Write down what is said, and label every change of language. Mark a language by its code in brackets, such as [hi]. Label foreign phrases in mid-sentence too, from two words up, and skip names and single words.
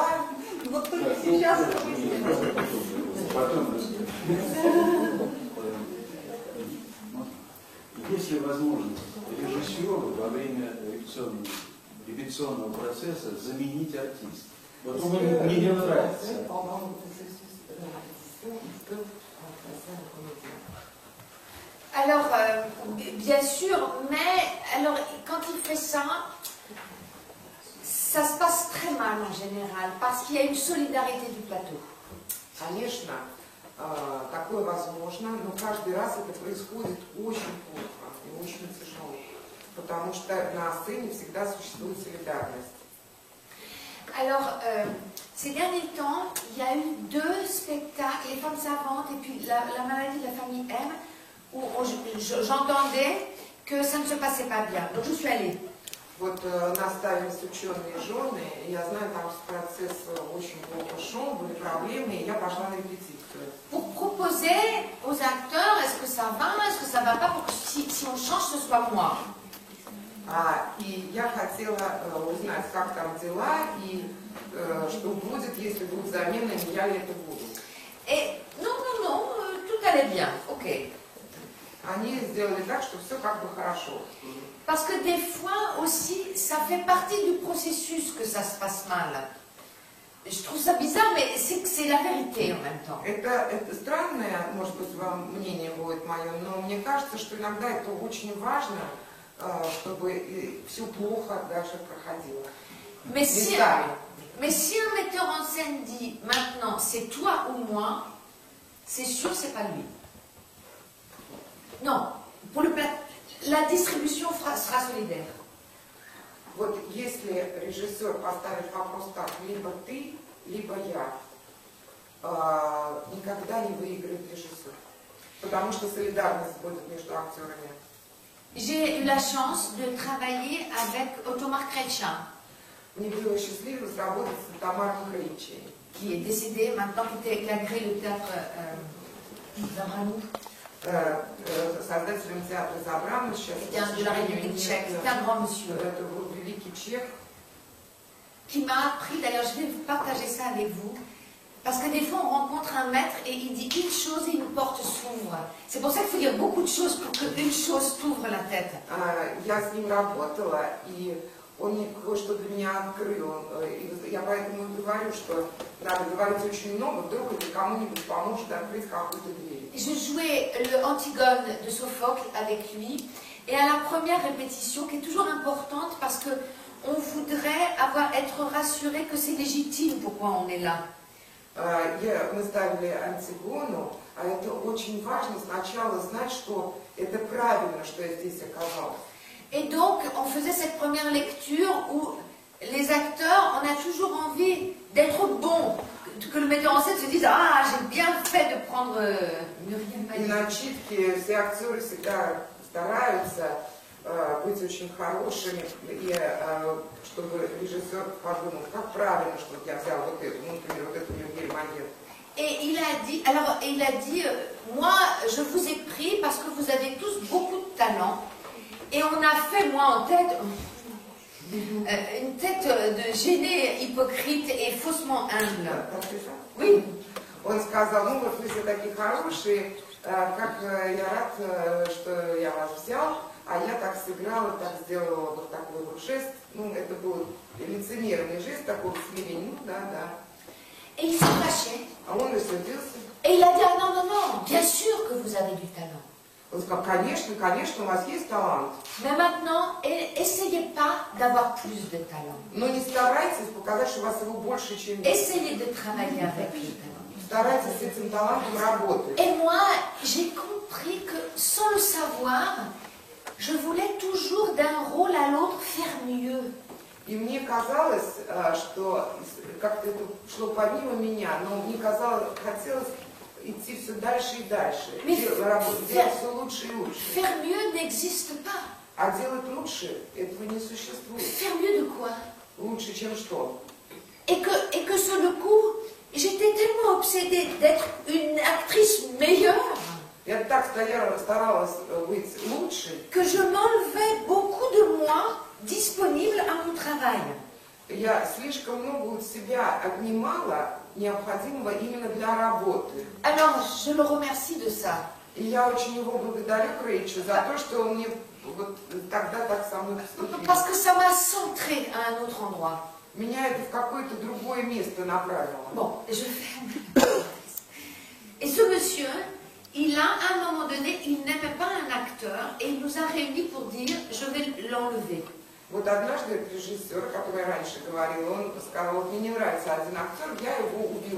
[ru] Вот только сейчас это выяснилось. Есть ли возможность режиссеру во время репетиционного процесса заменить артиста? Вот мне не нравится. [fr] Alors, bien sûr, mais alors, quand il fait ça, ça se passe très mal en général, parce qu'il y a une solidarité du plateau. [ru] Конечно, такое возможно, но каждый раз это происходит очень плохо и очень тяжело, потому что на сцене всегда существует солидарность. [fr] Alors, ces derniers temps, il y a eu 2 spectacles, Les femmes savantes et puis la maladie de la famille M, où j'entendais que ça ne se passait pas bien. Donc je suis allée. [ru] Вот наставились ученые жены, и я знаю, там процесс очень плохо шел, были проблемы, и я пошла на репетицию. [fr] Pour proposer aux acteurs, est-ce que ça va pas, pour que si on change, ce soit moi. [ru] И я хотела узнать, как там дела, и что будет, если будет замена, не я ли это буду. [fr] Et non, tout allait bien, ok. [ru] Они сделали так, что все как бы хорошо. [fr] Parce que des fois aussi, ça fait partie du processus que ça se passe mal. Je trouve ça bizarre, mais c'est la vérité en même temps. [ru] Это странное, может быть, вам мнение будет мое, но мне кажется, что иногда это очень важно, чтобы все плохо даже проходило. [fr] Mais si un metteur en scène dit maintenant c'est toi ou moi, c'est sûr c'est pas lui. Non, pour la distribution sera solidaire. [ru] Вот если режиссер поставит вопрос так, либо ты, либо я, никогда не выиграет режиссер. Потому что солидарность будет между актерами. [fr] J'ai eu la chance de travailler avec Ottomar Kretschmer. [ru] мне было счастливо сработать с Тамарой Кричей. [fr] Qui est décédé maintenant, qui a créé le théâtre Zamranou. [ru] Создателем театра Забрана, сейчас [fr] De la République tchèque, c'est un grand monsieur. [ru] Это был великий чех. [fr] Qui m'a appris, d'ailleurs je vais vous partager ça avec vous, parce que des fois on rencontre un maître et il dit une chose et une porte s'ouvre. C'est pour ça qu'il faut dire beaucoup de choses pour qu'une chose t'ouvre la tête. [ru] Я с ним работала, и он мне кое-что для меня открыл. Я поэтому и говорю, что надо говорить очень много, вдруг это кому-нибудь поможет открыть какую-то дверь. [fr] Je jouais le Antigone de Sophocle avec lui, et à la première répétition, qui est toujours importante parce que on voudrait être rassuré que c'est légitime pourquoi on est là. [ru] Мы ставили Антигону, а это очень важно сначала знать, что это правильно, что я здесь оказалась. [fr] Et donc, on faisait cette première lecture où les acteurs, on a toujours envie d'être bons, que le metteur en scène se dise « Ah, j'ai bien fait de prendre Muriel [ru] И [fr] Maillet ». [ru] на читке все актеры всегда стараются быть очень хорошими, и чтобы режиссер подумал, как правильно, что я взял вот эту, ну, например, вот эту Мюрриель Майет. [fr] Et il a dit, moi, je vous ai pris parce que vous avez tous beaucoup de talent. Et on a fait, moi, en tête, une tête de gêné, hypocrite et faussement humble. Oui. [ru] Он сказал, ну вот вы все такие хорошие, как я рад, что я вас взял, а я так сыграла, так сделала вот такой вот жест. Ну, это был лицемерный жест, такой смирение, ну да, да. [fr] Et il s'est fâché. [ru] А он рассердился. [fr] Et il a dit, ah non, non, non, bien sûr que vous avez du talent. [ru] Он сказал, конечно, конечно, у вас есть талант. [fr] Mais maintenant, essayez pas d'avoir plus de talent. [ru] Но не старайтесь показать, что у вас его больше, чем есть. [fr] Essayez de travailler avec le talent. [ru] Старайтесь с этим талантом работать. [fr] Et moi, j'ai compris que sans le savoir, je voulais toujours d'un rôle à l'autre faire mieux. [ru] И мне казалось, что как-то это шло помимо меня, но мне казалось, хотелось идти все дальше и дальше, делать все лучше и лучше. [fr] Faire mieux n'existe pas. [ru] А делать лучше, этого не существует. [fr] Faire mieux de quoi? [ru] Лучше, чем что? [fr] Et que sur le coup, j'étais tellement obsédée d'être une actrice meilleure. [ru] Я так старалась быть лучше, [fr] que je m'enlevais beaucoup de moi disponible à mon travail. [ru] Я слишком много от себя отнимала, необходимого именно для работы. [fr] Alors, je le remercie de ça. [ru] И я очень его благодарю Крейчу за то, что он мне вот тогда так со мной поступил. [fr] Parce que ça m'a centré à un autre endroit. [ru] Меня это в какое-то другое место направило. [fr] Bon, je ferme. Et ce monsieur, il a, à un moment donné, il n'aimait pas un acteur et il nous a réunis pour dire, je vais l'enlever. [ru] Вот однажды этот режиссер, который я раньше говорила, он сказал, вот мне не нравится один актер, я его уберу.